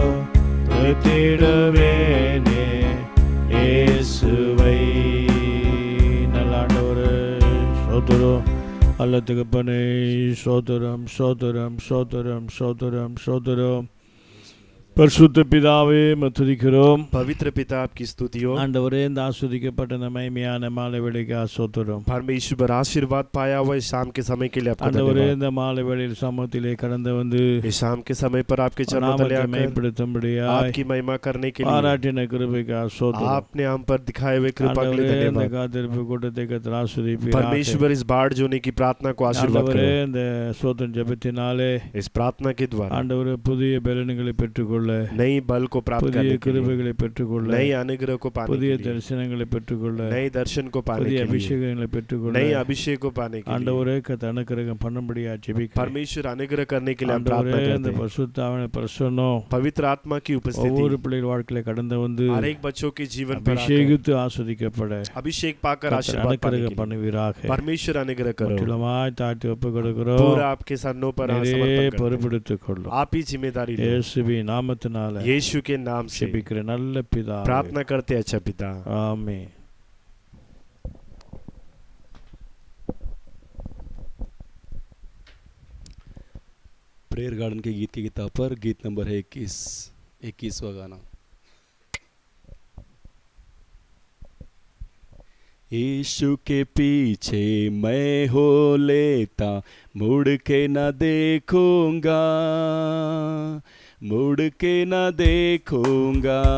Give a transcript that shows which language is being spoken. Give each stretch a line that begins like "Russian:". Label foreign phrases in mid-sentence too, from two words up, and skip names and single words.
Tamil: துதிடுவேனே இயேசுவை. நல்ல ஆண்டவரே ஸ்தோத்திரம். அல்ல தகப்பனே ஸ்தோத்திரம் ஸ்தோத்திரம் ஸ்தோத்திரம் ஸ்தோத்திரம் ஸ்தோத்திரம். பரிசுத்த பிதாவே துதிக்கிறோம்.
Hindi: पवित्र पिता आपकी स्तुति हो.
Tamil: ஆண்டவரே இந்த ஆஸ்வதிக்கப்பட்ட இந்த மகிமையான மாலை வேளைக்கு ஸ்தோத்திரம்.
Hindi: परमेश्वर आशीर्वाद पाया हुआ इस शाम के समय के लिए आपका
Tamil: ஆண்டவரே
Hindi: धन्यवाद.
Tamil: இந்த மாலை வேளையில் சமூகத்திலே கடந்து வந்து
Hindi: इस शाम के समय पर आपके चरणों तले आकर
Tamil: மகிமைப்படுத்தும்படியாய்
Hindi: आपकी महिमा करने के लिए
Tamil: பாராட்டின கிருபைக்கு ஸ்தோத்திரம்.
Hindi: आपने हम पर दिखाए हुए कृपा के लिए
Tamil: ஆண்டவரே இந்த
Hindi: धन्यवाद.
Tamil: காத்திருப்பு கூட்டத்தை கர்த்தர் ஆசீர்வதிப்பீராக.
Hindi: परमेश्वर इस बाढ़ जोने की प्रार्थना को आशीर्वाद
Tamil: ஆண்டவரே
Hindi: करें.
Tamil: இந்த ஸ்தோத்திரம் ஜெபத்தினாலே
Hindi: इस प्रार्थना के द्वारा
Tamil: ஆண்டவரே புதிய பலன்களை பெற்றுக்கொள்ள
Hindi: नई बल को प्राप्त
Tamil: புதிய
Hindi: करने के लिए,
Tamil: கிருபைகளை பெற்றுக்கொள்ள
Hindi: नई अनुग्रह को पाने
Tamil: புதிய
Hindi: के लिए,
Tamil: தரிசனங்களை பெற்றுக்கொள்ள
Hindi: नए दर्शन को पाने
Tamil: புதிய
Hindi: के लिए,
Tamil: அபிஷேகங்களை பெற்றுக்கொள்ள
Hindi: नए अभिषेक को पाने के लिए
Tamil: ஆண்டவரே கர்த்தர் அனுக்கிரகம் பண்ணும்படியா ஜெபிக்கிறேன்.
Hindi: परमेश्वर अनुग्रह करने के लिए हम
Tamil: ஆண்டவரே
Hindi: प्रार्थना
Tamil: இந்த
Hindi: करते हैं.
Tamil: பரிசுத்த ஆவியின் பிரசன்னம்
Hindi: पवित्र आत्मा की
Tamil: ஒவ்வொரு
Hindi: उपस्थिति
Tamil: பிள்ளைகள் வாழ்க்கையில கடந்து வந்து
Hindi: हर एक बच्चों के जीवन पर आकर
Tamil: அபிஷேகித்து ஆஸ்வதிக்கப்பட
Hindi: अभिषेक पाकर
Tamil: கர்த்தர்
Hindi: आशीर्वाद पाने
Tamil: அனுக்கிரகம்
Hindi: के लिए
Tamil: பண்ணுவீராக.
Hindi: परमेश्वर अनुग्रह करो.
Tamil: முற்றிலுமாய் தாழ்த்தி ஒப்புக் கொடுக்கிறோம்.
Hindi: पूरा आपके सन्नों पर
Tamil: நிறைய
Hindi: समर्पण करते हैं.
Tamil: பொறுப்பெடுத்துக் கொள்ளும்.
Hindi: आप ही जिम्मेदारी लो.
Tamil: இயேசுவின் நாமத்தினால
Hindi: यीशु के नाम से
Tamil: ஜெபிக்கிற நல்ல பிதாவே.
Hindi: प्रार्थना करते हैं. अच्छा पिता
Tamil: ஆமென்.
Hindi: प्रेयर गार्डन के गीत की किताब पर गीत नंबर है 21वां गाना. यीशु के पीछे मैं हो लेता, मुड़ के न देखूंगा, मुड़ के न देखूंगा.